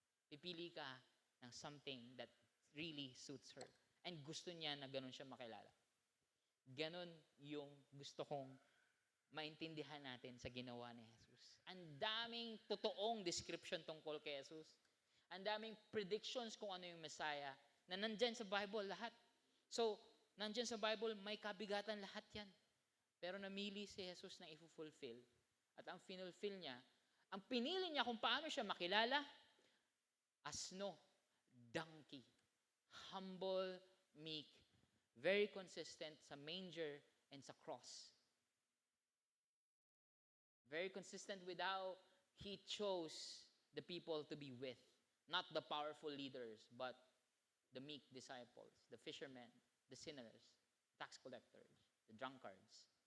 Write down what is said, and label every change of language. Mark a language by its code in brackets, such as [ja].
[tl] Pipili ka ng [en] something that really suits her. [tl] And gusto niya na ganun siya makilala. Ganun yung gusto kong maintindihan natin sa ginawa ni Jesus. Ang daming totoong description tungkol kay Jesus. Ang daming predictions kung ano yung Messiah na nandyan sa Bible lahat. So, nandyan sa Bible, may kabigatan lahat yan. Pero namili si Jesus na i-fulfill. At ang finulfill niya, ang pinili niya kung paano siya makilala, asno, donkey, humble, meek, [en] very consistent [tl] sa manger and sa cross. [en] Very consistent with how he chose the people to be with. Not the powerful leaders, but the meek disciples, the fishermen, the sinners, tax collectors, the drunkards.